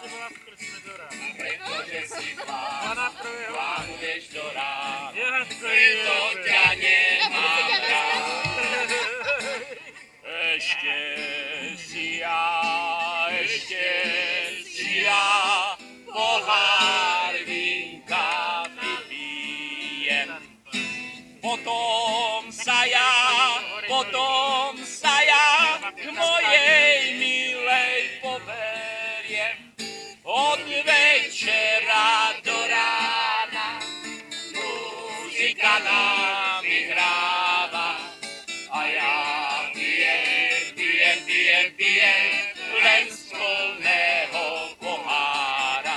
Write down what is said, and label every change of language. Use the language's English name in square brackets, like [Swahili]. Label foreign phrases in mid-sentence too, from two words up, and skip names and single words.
[Czech] Protože si vlámuješ do rána, preto tě nemám rád. Ještě si já pohár vínka vypijem. [Slovak] Potom sa ja potom sa ja k mojej milej poberiem. Od večera do rána muzika nami hráva a ja pijem len z plného pohára.